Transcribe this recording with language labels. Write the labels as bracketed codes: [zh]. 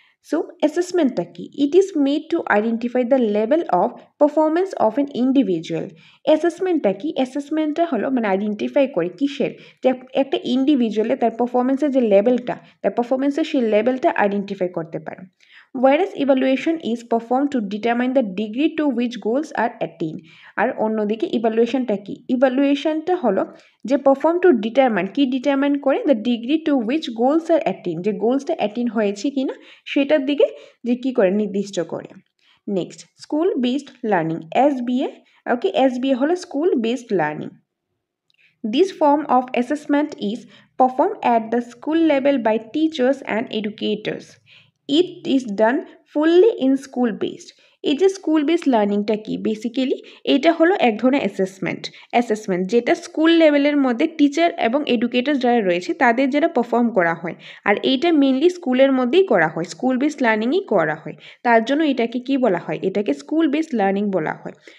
[en] so [bn] অ্যাসেসমেন্টটা কি, [en] It is made to identify the level of performance of an individual. [bn] অ্যাসেসমেন্টটা কি, অ্যাসেসমেন্টটা হলো মানে identify করে কিসের, যে একটা ইন্ডিভিজুয়ালে তার পারফরমেন্সের যে লেভেলটা, তার পারফরমেন্সের সেই লেভেলটা আইডেন্টিফাই করতে পারে। [en] Whereas evaluation is performed to determine the degree to which goals are attained. [bn] আর অন্যদিকে ইভ্যালুয়েশনটা কি, ইভ্যালুয়েশনটা হলো যে পারফর্ম টু ডিটারমাইন, কি ডিটারমাইন করে, [en] the degree to which goals are attain, [bn] যে গোলসটা অ্যাটেইন হয়েছে কিনা সেটার দিকে যে কি করে নির্দিষ্ট করে। Next school based learning, SBA। ওকে, SBA হলো school based learning. [en] This form of assessment is performed at the school level by teachers and educators. It is done fully in school based. [bn] এই যে স্কুল বেসড লার্নিংটা কি, basically এটা হলো এক ধরনের assessment যেটা school লেভেলের মধ্যে টিচার এবং এডুকেটর যারা রয়েছে তাদের যেটা পারফর্ম করা হয়, আর এইটা মেনলি স্কুলের মধ্যেই করা হয়, স্কুল বেসড লার্নিংই করা হয়। তার জন্য এটাকে কি বলা হয়, এটাকে স্কুল বেসড লার্নিং বলা হয়।